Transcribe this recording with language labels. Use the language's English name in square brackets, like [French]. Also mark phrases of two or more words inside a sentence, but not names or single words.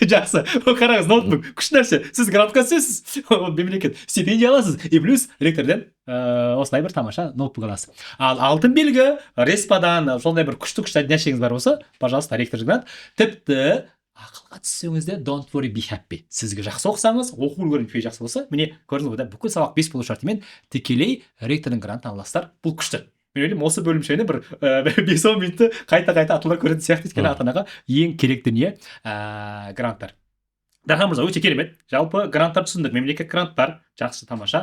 [Kazakh] Жақсы. Қараңыз, ноутбук күшті нәрсе. Сіз грантқа түсесіз, мемлекет стипендия аласыз, [Russian] и плюс [Kazakh] ректорден осылай бір тамаша ноутбук аласыз. Ал алтын белгі, респадан сондай бір күшті нәрсеңіз бар болса, пожалуйста, ректор грант. Тіпті ақылға түссеңіз де [English] don't worry, be happy. [Kazakh] Сізге жақсы оқысаңыз, оқу үлгерімі жақсы болса, міне көрдіңіз ғой да, бүкіл сабақ 5 болу шартымен тікелей ректордың грантын аласыздар. Бұл күшті. Мен ойлаймын, осы бөлімшені бір 5-10 минутты қайта аталар көретін сияқты, өйткені ата-анаға ең керекті дүние гранттар. Дархан мырза, өте керемет. Жалпы гранттар түсіндік. Мемлекет грант бар, жақсы, тамаша.